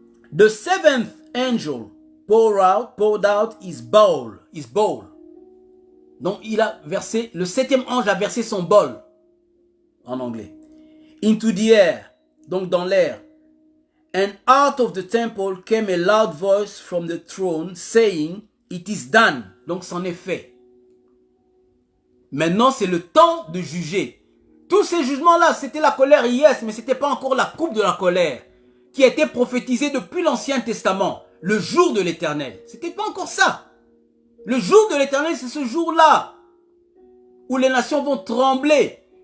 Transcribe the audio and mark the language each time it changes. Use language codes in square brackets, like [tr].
[en] The 7th angel poured out his bowl. [fr] Donc il a versé, le 7e ange a versé son bol, en anglais, [en] into the air, [fr] donc dans l'air. [en] And out of the temple came a loud voice from the throne saying, it is done. [fr] Donc c'en est fait. Maintenant c'est le temps de juger. Tous ces jugements-là, c'était la colère, yes, mais ce n'était pas encore la coupe de la colère qui a été prophétisée depuis l'Ancien Testament, le jour de l'Éternel. Ce n'était pas encore ça. Le jour de l'Éternel, c'est ce jour-là où les nations vont trembler.